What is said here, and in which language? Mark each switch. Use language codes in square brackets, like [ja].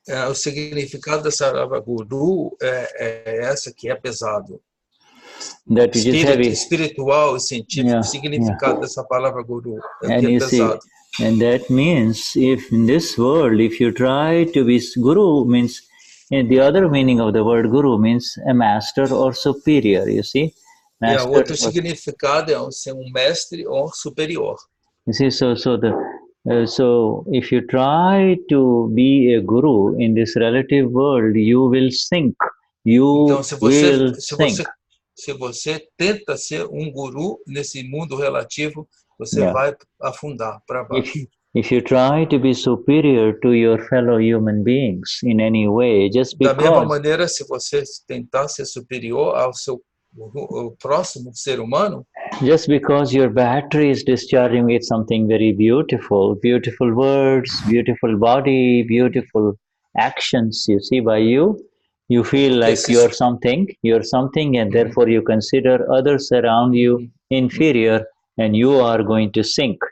[pt] O significado dessa palavra guru é essa que é pesado. [en] That which is heavy. [pt] Espiritual e científico, o significado dessa palavra guru é que é pesado. [en] And that means, if in this world, if you try to be guru, means the other meaning of the word guru means a master or superior, you see. [pt] Master, outro significado é ser mestre ou superior. [en] You see, so if you try to be a guru in this relative world, you will sink. [pt] Então, se você tenta ser guru nesse mundo relativo, você vai afundar para baixo. [en] If you try to be superior to your fellow human beings in any way, just because... [pt] Da mesma maneira, se você tentar ser superior ao seu próximo ser humano, [en] just because your battery is discharging with something very beautiful words, beautiful body, beautiful actions, you see, by you feel like you're something, and therefore you consider others around you inferior, and you are going to sink.